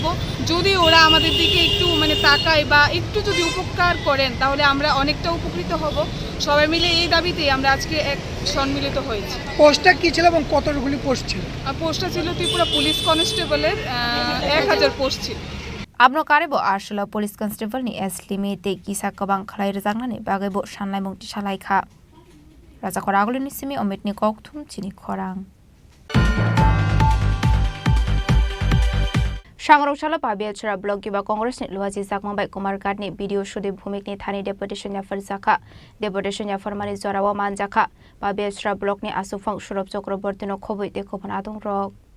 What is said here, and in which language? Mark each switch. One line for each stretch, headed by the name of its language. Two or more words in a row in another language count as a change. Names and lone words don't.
Bangla: যদি ওরা আমাদের দিকে একটু তাকায় বা একটু যদি উপকার করেন তাহলে আমরা অনেকটা উপকৃত হব। সবাই মিলে এই দাবিতেই আমরা আজকে সম্মিলিত হয়েছি। পোস্টটা কী ছিল এবং কতগুলি পোস্ট ছিল? পোস্টটা ছিল ত্রিপুরা পুলিশ কনস্টেবলের 1000 পোস্ট ছিল।
Kok Borok: Abno karebo arsula
English: police constable
Kok Borok: ni eslimi te kisa kabang khalai rezangna ni bagaibo shanlai mungti shalai kha. Raja koragulu ni simi omit ni kokthum chini khorang. Sangrokchala Pabiachara blog giba Congress ni luaji zakmang bai Kumar Gad ni video shudi bhumik ni thani deputation ya farzaka deputation ya formali zorawa manjaka Pabiachara blog ni asufang shurop chokraborti no khoboi te khobon adung rok.